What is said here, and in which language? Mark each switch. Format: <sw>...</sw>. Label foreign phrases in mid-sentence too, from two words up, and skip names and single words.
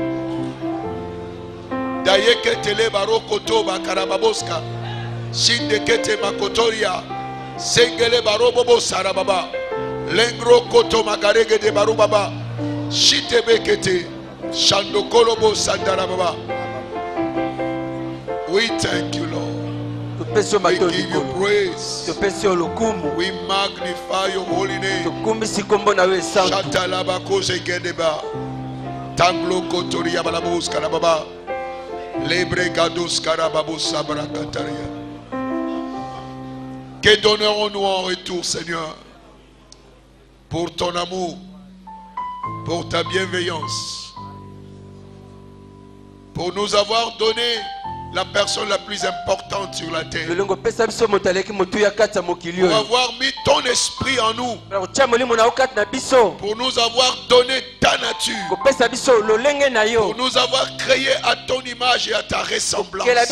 <en>Dayeke tele barokoto bakarababoska. Shinde kete makotoria. Sengele barobobo sarababa. Lengro koto magarege de barubaba. Shite bekete. Shandokolobo sandarababa. We thank you, Lord. We give you praise. We magnify your holy name. Shatalaba koze gedeba. Tanglo kotoria balabos karababa. Lebre gados karababos sabrakataria.</en> <fr>Que donnerons-nous en retour, Seigneur, pour ton amour, pour ta bienveillance, pour nous avoir donné la personne la plus importante sur la terre, pour avoir mis ton esprit en nous, pour nous avoir donné ta nature, pour nous avoir créé à ton image et à ta ressemblance.</fr>